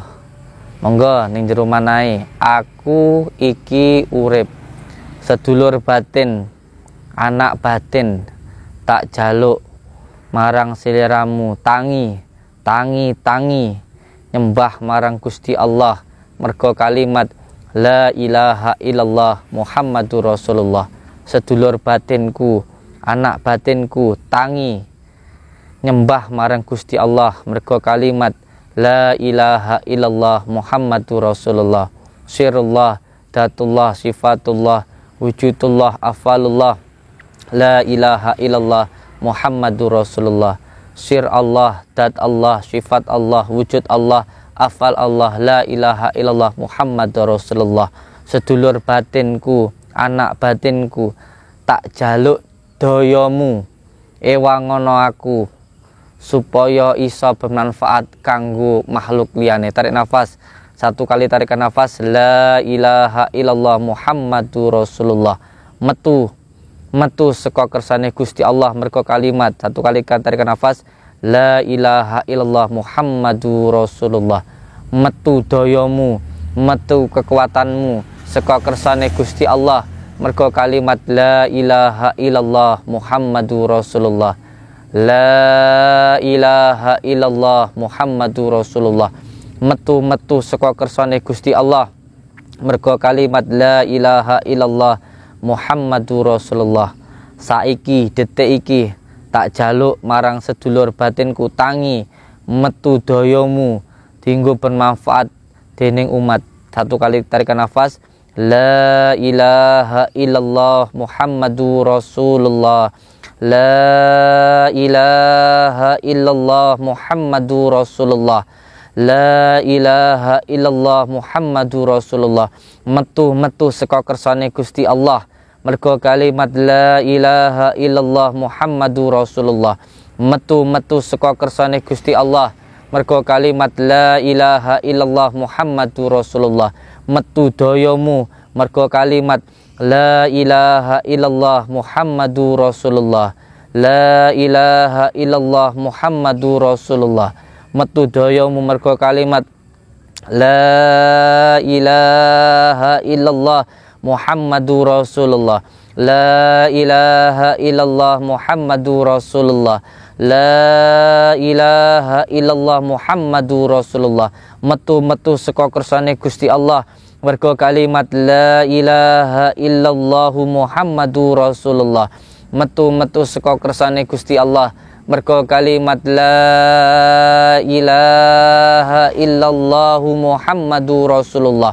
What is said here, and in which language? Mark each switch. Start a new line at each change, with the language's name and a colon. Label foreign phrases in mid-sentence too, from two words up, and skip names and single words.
Javanese: Monggo ning jero manahe aku iki urip sedulur batin anak batin tak jaluk marang seliramu tangi nyembah marang Gusti Allah mergo kalimat
Arabic: لا إله إلا الله محمد رسول الله.
Javanese: Sedulur batinku anak batinku tangi nyembah marang Gusti Allah mergo kalimat
Arabic: لا إله إلا الله محمد رسول الله. سر الله ذات الله صفة الله وجود الله أفعال الله لا إله إلا الله محمد رسول الله. سر الله ذات الله صفة الله وجود الله أفعال الله لا إله إلا الله محمد رسول الله.
Javanese: Sedulur batinku anak batinku tak jaluk doyomu ewangono aku supaya iso bermanfaat kanggo makhluk liyane.
Indonesian: Tarik nafas satu kali, tarikan nafas
Arabic: لا إله إلا الله محمد رسول الله.
Javanese: Metu saka kersane Gusti Allah mergo kalimat
Indonesian: satu kali tarikan nafas
Arabic: لا إله إلا الله محمد رسول الله.
Javanese: Metu doyomu, metu kekuatanmu saka kersane Gusti Allah mergo kalimat
Arabic: لا إله إلا الله محمد رسول الله. لا إله إلا الله محمد رسول الله.
Javanese: Metu saka kersane Gusti Allah mergo kalimat
Arabic: لا إله إلا الله محمد رسول الله.
Javanese: Saiki detik iki tak jaluk marang sedulur batinku tangi metu doyomu dinggo bermanfaat dening umat.
Indonesian: Satu kali tarikan nafas,
Arabic: لا إله إلا الله محمد رسول الله. لا إله إلا الله محمد رسول الله. لا إله إلا الله محمد رسول الله.
Javanese: Metu saka kersane Gusti Allah. Mergo kalimat
Arabic: لا إله إلا الله محمد رسول الله.
Javanese: Metu saka kersane Gusti Allah. Mergo kalimat
Arabic: لا إله إلا الله محمد رسول الله.
Javanese: Metu doyomu mergo kalimat
Arabic: لا إله إلا الله محمد رسول الله. لا إله إلا الله محمد رسول الله.
Javanese: Metu doyomu mergo kalimat
Arabic: لا إله إلا الله محمد رسول الله. لا إله إلا الله محمد رسول الله. لا إله إلا الله محمد رسول الله.
Javanese: Metu saka kersane Gusti Allah. Mergo kalimat
Arabic: لا إله إلا الله محمد رسول الله.
Javanese: Metu saka kersane Gusti Allah. Mergo kalimat
Arabic: لا إله إلا الله محمد رسول الله.